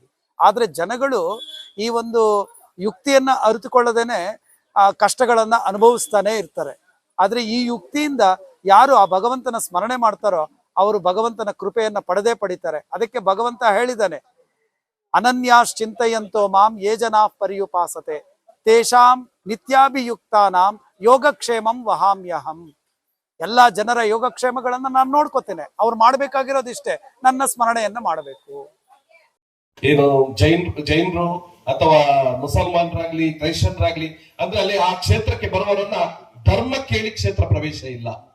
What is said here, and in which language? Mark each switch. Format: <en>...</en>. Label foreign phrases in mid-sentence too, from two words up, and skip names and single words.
<kn>ಆದ್ರೆ ಜನಗಳು ಈ ಒಂದು ಯುಕ್ತಿಯನ್ನ ಅರಿತುಕೊಳ್ಳದೇನೆ ಆ ಕಷ್ಟಗಳನ್ನ ಅನುಭವಿಸ್ತಾನೆ ಇರ್ತಾರೆ. ಆದ್ರೆ ಈ ಯುಕ್ತಿಯಿಂದ ಯಾರು ಆ ಭಗವಂತನ ಸ್ಮರಣೆ ಮಾಡ್ತಾರೋ ಅವರು ಭಗವಂತನ ಕೃಪೆಯನ್ನ ಪಡೆದೇ ಅದಕ್ಕೆ ಭಗವಂತ ಹೇಳಿದ್ದಾನೆ,</kn> <sa>ಅನನ್ಯಾಶ್ಚಿಂತಯಂತೋ ಮಾಂ ಯೇ ಜನಾ ಪರ್ಯುಪಾಸತೆ ತೇಷಾಂ ನಿತ್ಯಾಭಿಯುಕ್ತಾನಾಂ ಯೋಗಕ್ಷೇಮಂ ವಹಾಮ್ಯಹಂ.</sa> <kn>ಎಲ್ಲಾ ಜನರ ಯೋಗಕ್ಷೇಮಗಳನ್ನ ನಾನು ನೋಡ್ಕೋತೇನೆ. ಅವ್ರು ಮಾಡ್ಬೇಕಾಗಿರೋದಿಷ್ಟೇ, ನನ್ನ ಸ್ಮರಣೆಯನ್ನ ಮಾಡಬೇಕು. ಏನು ಜೈನರು ಅಥವಾ ಮುಸಲ್ಮಾನರಾಗ್ಲಿ ಕ್ರೈಸ್ತರಾಗ್ಲಿ ಅಂದ್ರೆ ಅಲ್ಲಿ ಆ ಕ್ಷೇತ್ರಕ್ಕೆ ಬರುವವರನ್ನ ಧರ್ಮ ಕೇಳಿ ಕ್ಷೇತ್ರ ಪ್ರವೇಶ ಇಲ್ಲ.</kn>